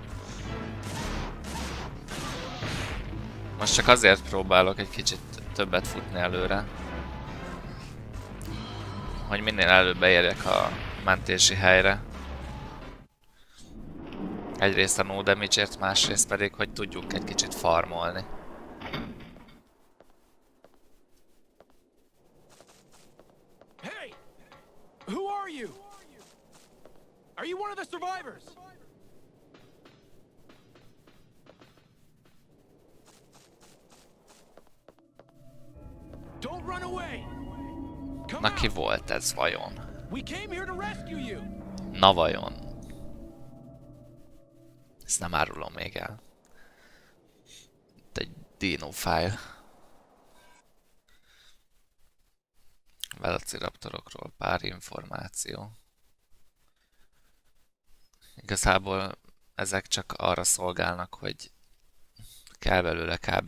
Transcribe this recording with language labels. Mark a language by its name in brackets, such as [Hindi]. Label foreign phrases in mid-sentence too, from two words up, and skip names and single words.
[Hungarian] Most csak azért próbálok egy kicsit többet futni előre, hogy minél előbb beérjek a mentési helyre. Egyrészt a [English] no damage- [Hungarian] ért, másrészt pedig, hogy tudjuk egy kicsit farmolni. [English] Hey! Who are you? Are you one of the survivors? Don't run away. Come [Hungarian] Na ki [English] out. [Hungarian] volt ez vajon? [English] We came here to rescue you. [Hungarian] Na vajon? Ezt nem árulom még el. Itt egy [English] dino file. [Hungarian] Velociraptorokról pár információ. Igazából ezek csak arra szolgálnak, hogy kell belőle kb.